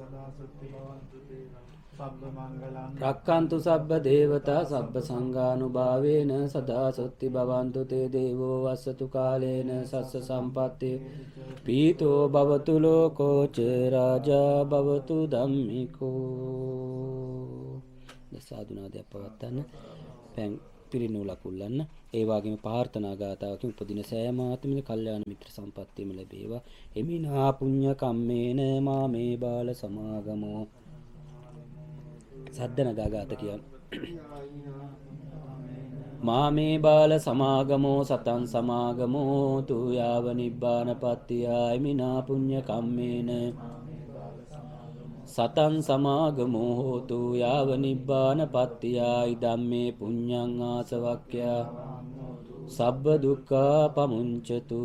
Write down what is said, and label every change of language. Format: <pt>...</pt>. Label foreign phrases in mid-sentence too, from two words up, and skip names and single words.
<pi>රක්칸තු සබ්බ දේවතා සබ්බ සංඝානුභාවේන සදා සොත්ති භවන්තු තේ දේවෝ වස්සතු කාලේන සස්ස සම්පත්තේ පීතෝ භවතු ලෝකෝච රාජා භවතු ධම්මිකෝ.</pi> <si>දසාදුනාදයක් පවත්වන්න පැන් පිරිනූලක් උල්ලන්න. ඒ වගේම ප්‍රාර්ථනා ගාථාවකින් උපදින සෑම ආත්මික කල්යාණ මිත්‍ර සම්පත්තියම ලැබේවා.</si> <pi>එමිනා පුඤ්ඤ කම්මේන මාමේ බාල සමාගමෝ</pi> <si>සද්දනගා ගාත කියන්නේ</si> <pi>මාමේ බාල සමාගමෝ සතං සමාගමෝ තු යාව නිබ්බාන පත්තියයි මිනා පුඤ්ඤ කම්මේන සතං සමාගමෝ හෝතු යාව නිබ්බාන පත්තියයි ධම්මේ පුඤ්ඤං ආසවක්ඛ්‍යා සබ්බ දුක්ඛා පමුංචතු.</pi>